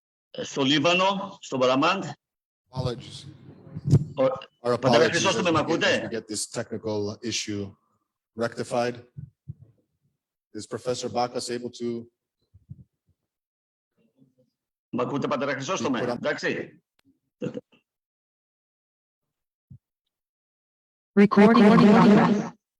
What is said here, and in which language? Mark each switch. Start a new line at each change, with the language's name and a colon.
Greek: Στο Λίβανο, στο Balamand.
English: Apologies. Our apologies as we get this technical issue rectified. Is Professor Bakas able to?
Greek: Μ' ακούτε, Πατέρα Χρυσόστομε, εντάξει?
English: Recording in progress.